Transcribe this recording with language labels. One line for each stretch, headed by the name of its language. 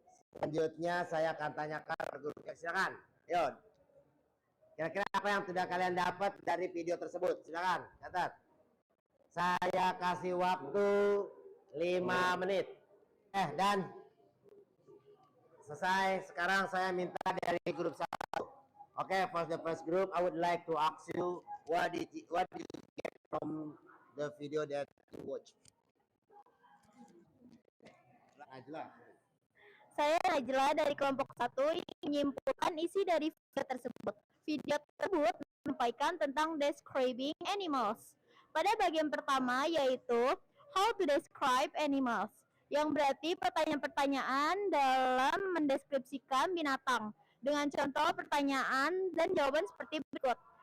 Indonesian: Selanjutnya saya akan tanyakan ke grupnya. Silakan, Yon. Kira-kira apa yang sudah kalian dapat dari video tersebut? Silakan, catat. Saya kasih waktu 5 menit. Dan selesai. Sekarang saya minta dari grup 1.
English: Oke, for the first group, I would like to ask you what did you get from the video that you watch?
Indonesian: Najla. Saya Najla dari kelompok 1 ingin menyimpulkan isi dari video tersebut. Video tersebut menyampaikan tentang describing animals. Pada bagian pertama yaitu how to describe animals, yang berarti pertanyaan-pertanyaan dalam mendeskripsikan binatang dengan contoh pertanyaan dan jawaban seperti berikut.